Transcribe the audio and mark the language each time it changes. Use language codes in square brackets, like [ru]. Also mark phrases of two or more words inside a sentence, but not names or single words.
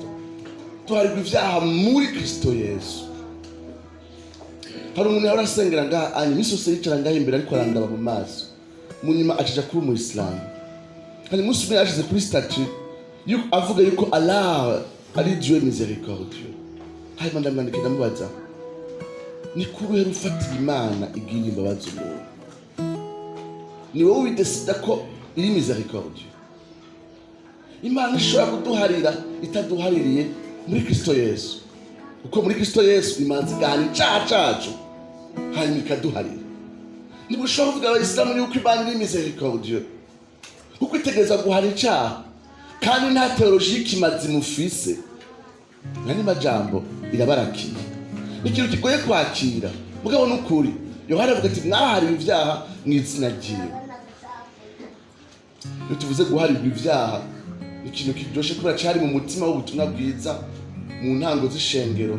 [rn] Duharirwa ibyaha muri Kristo Yesu. Hari umuntu yahora asengera ngaha iminsi yose yicara ngaha imbere ariko arandaba mu maso, mu nyuma acija kuba umuyisilamu. Hari umunsi umwe yashize kuri statue avuga yuko Allah ari [fr] Dieu miséricordieux. [rn] Hanyuma ndamwandikira ndamubaza, ni kuruhe rufatira Imana igira imbabazi umuntu? Ni wowe ubidesida ko iri miséricordieux? Imana ishobora kuduharira itaduhaririye muri Kristo Yesu, kuko muri Kristo Yesu imanzi igahana icyaha cyacu hanyuma ikaduharira. Niba ushobora kuvuga abayisilamu yuko Imana iri miséricordieux kuko itegereza guhana icyaha kandi nta teoloji y'ikimazi mufise, nani majambo irabarakiye, ikintu kigoye kwakira. Mugabo n'ukuri Yohana avuga ati mwahariwe ibyaha mu izina ryiwe. Iyo tuvuze guharirwa ibyaha ikintu kiryoshe kubera cyari mu mutima w'ubutumwa bwiza mu ntango z'ishengero.